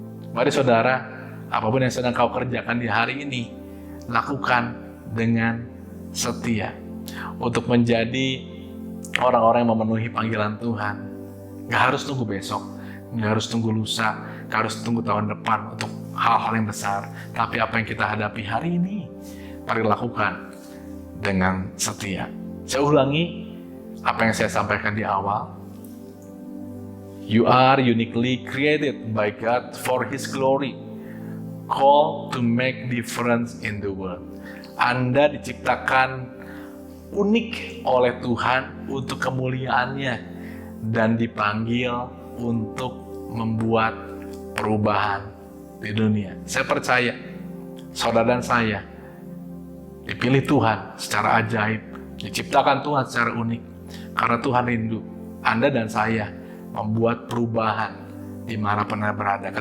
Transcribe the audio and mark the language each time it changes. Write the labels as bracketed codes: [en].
[id] Mari saudara, apapun yang sedang kau kerjakan di hari ini, lakukan dengan setia untuk menjadi orang-orang yang memenuhi panggilan Tuhan. Gak harus tunggu besok, gak harus tunggu lusa, gak harus tunggu tahun depan untuk hal-hal yang besar. Tapi apa yang kita hadapi hari ini, mari lakukan dengan setia. Saya ulangi apa yang saya sampaikan di awal. [en] You are uniquely created by God for His glory, called to make difference in the world. [id] Anda diciptakan unik oleh Tuhan untuk kemuliaannya dan dipanggil untuk membuat perubahan di dunia. Saya percaya saudara dan saya dipilih Tuhan secara ajaib, diciptakan Tuhan secara unik karena Tuhan rindu Anda dan saya membuat perubahan di mana pernah berada.